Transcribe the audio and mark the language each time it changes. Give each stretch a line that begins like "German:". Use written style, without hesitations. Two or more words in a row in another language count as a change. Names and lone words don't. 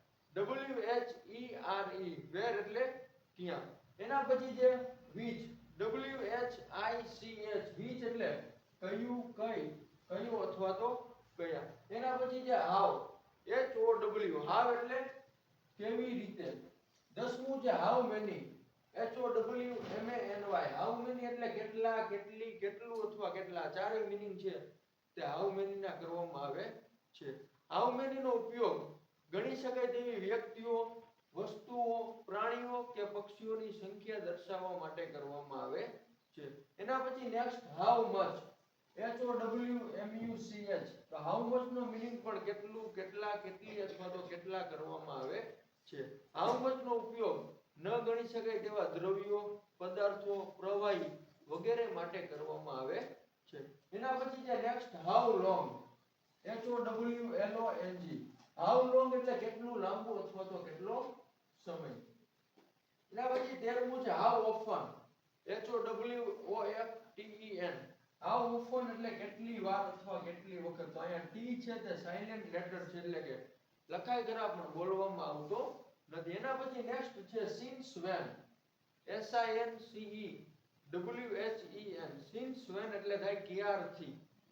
English: WHERE, where
Gujarati: એટલે ક્યાં. એના પછી છે
English: which. WHICH, which
Gujarati: એટલે કયું, કઈ, કયું અથવા તો કયા. એના પછી છે
English: how. HOW, how
Gujarati: એટલે કેવી રીતે. દસમું છે
English: how many. HOWMANY, how many
Gujarati: એટલે કેટલા, કેટલી, કેટલું અથવા કેટલા. ચારેય મિનિંગ છે તે
English: how many
Gujarati: ના કરવામાં આવે છે.
English: how many
Gujarati: નો ઉપયોગ ગણી શકાય તેવી વ્યક્તિઓ, વસ્તુઓ, પ્રાણીઓ કે પક્ષીઓની સંખ્યા દર્શાવવા માટે કરવામાં આવે છે. એના પછી નેક્સ્ટ
English: how much. HOWMUCH,
Gujarati: તો
English: how much
Gujarati: નો મિનિંગ પણ કેટલું, કેટલા, કેટલી અથવા તો કેટલા કરવામાં આવે છે.
English: how much
Gujarati: નો ઉપયોગ ન ગણી શકાય તેવા દ્રવ્યો, પદાર્થો, પ્રવાહી વગેરે માટે કરવામાં આવે છે. એના પછી છે નેક્સ્ટ
English: how long. HOWLONG, how long
Gujarati: એટલે કેટલું લાંબુ અથવા તો કેટલો સમય. એના પછી 13મું છે
English: how often. HOWOFTEN, how often
Gujarati: એટલે કેટલી વાર અથવા કેટલી વખત. તો અહીંયા T છે તે
English: silent letter
Gujarati: છે, એટલે કે લખાય ખરા પણ બોલવામાં આવતો નથી. એના પછી નેક્સ્ટ છે
English: since when. SINCE WHEN, since when
Gujarati: એટલે થાય ક્યારથી.